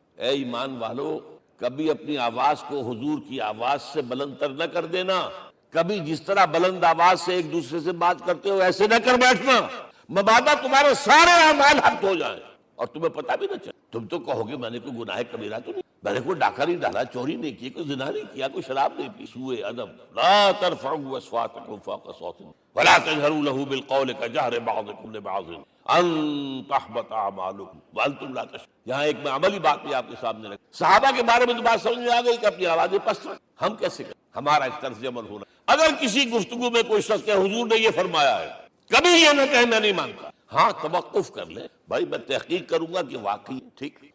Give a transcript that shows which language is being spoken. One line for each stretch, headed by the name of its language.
Urdu: اے ایمان والو، کبھی اپنی آواز کو حضور کی آواز سے بلند تر نہ کر دینا. کبھی جس طرح بلند آواز سے ایک دوسرے سے بات کرتے ہو ایسے نہ کر بیٹھنا، مبادا تمہارے سارے اعمال حق ہو جائیں اور تمہیں پتہ بھی نہ چلے. تم تو کہو گے میں نے کوئی گناہ کبیرہ تو نہیں، میں نے کوئی ڈاکہ نہیں ڈالا، چوری نہیں کی، کوئی زنا نہیں کیا، کوئی شراب نہیں پی. سوء ادب.
Arabic: لا ترفعوا اصواتکم فوق صوت ولا تجہروا لہ بالقول کجہر بعضکم لبعض ان تحبط اعمالکم وانتم لا تشعرون.
Urdu: یہاں ایک میں عملی بات بھی آپ کے سامنے رکھ. صحابہ کے بارے میں تو بات سمجھ میں آ گئی کہ اپنی آوازیں پست رکھ. ہم کیسے کریں؟ ہمارا اس طرز عمل ہونا. اگر کسی گفتگو میں کوئی شخص کہ حضور نے یہ فرمایا ہے، کبھی یہ نہ کہے میں نہیں مانتا. ہاں توقف کر لیں بھائی، میں تحقیق کروں گا کہ واقعی ٹھیک.